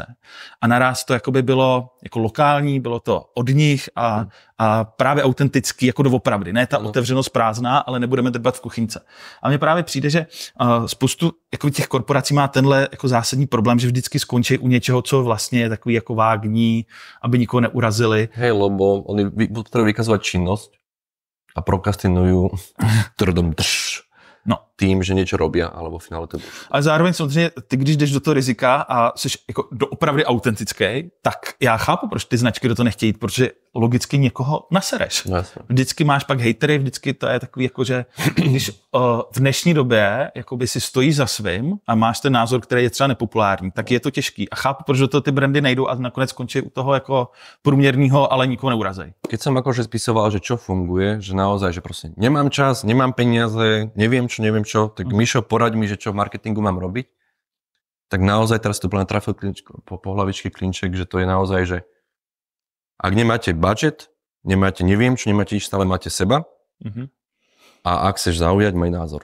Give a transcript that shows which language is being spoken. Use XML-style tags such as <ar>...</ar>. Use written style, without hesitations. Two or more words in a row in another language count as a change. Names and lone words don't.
<cs>A naraz to jakoby bylo jako lokální, bylo to od nich a právě autentický, jako doopravdy. Ne ta otevřenost prázdná, ale nebudeme drbat v kuchyňce. A mně právě přijde, že spoustu jako těch korporací má tenhle jako zásadní problém, že vždycky skončí u něčeho, co vlastně je takový jako vágní, aby nikoho neurazili.</cs> <sk>Hej, lebo oni potrebujú vykazovať činnosť a prokrastinujú tým, že niečo robia, alebo v finále to bude.</sk> <cs>Ale zároveň samozřejmě, ty když jdeš do toho rizika a jsi jako doopravdy autentický, tak já chápu, proč ty značky do toho nechtějí jít, protože logicky někoho nasereš.</cs> <sk>Jasne.</sk> <cs>Vždycky máš pak hejtery, vždycky to je takový jako, že když v dnešní době jakoby si stojíš za svým a máš ten názor, který je třeba nepopulární, tak je to těžký. A chápu, proč do toho ty brandy nejdou a nakonec skončí u toho jako průměrného, ale nikoho neurazej.</cs> <sk>Keď som akože spisoval, že čo funguje, že naozaj, že proste nemám čas, nemám peniaze, neviem čo, tak Mišo, poraď mi, že čo v marketingu mám robiť, tak naozaj teraz to trafil po hlavičke klinček, že to je naozaj, že ak nemáte budget, nemáte neviem čo, nemáte nič, stále máte seba a ak chceš zaujať, maj názor.</sk>